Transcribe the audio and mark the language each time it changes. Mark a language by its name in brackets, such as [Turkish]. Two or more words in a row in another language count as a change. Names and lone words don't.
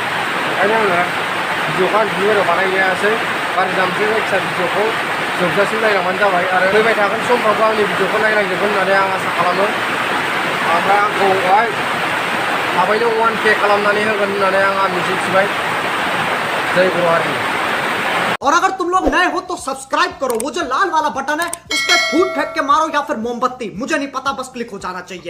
[Bodo] ओंखायनो आङो भिडिअखौ आं दुब्लि बारियाव बानायनो हायासै। गाज्रि दामसै, जायखिया भिडिअखौ जोबजासिम नायलांबानो जाबाय। आरो फैबाय थागोन समफ्रावबो आंनि भिडिअखौ नायलांजोबगोन होननानै आं आसा खालामो। ओमफ्राय आंखौहाय थाबैनो 1K खालामनानै होगोन होननानै आं मिजिंथिबाय। जय बर' हारि। [Hindi] और अगर तुम लोग नए हो तो सब्सक्राइब करो, वो जो लाल वाला बटन है उस पर फूट फेंक के मारो या फिर मोमबत्ती, मुझे नहीं पता, बस क्लिक हो जाना चाहिए।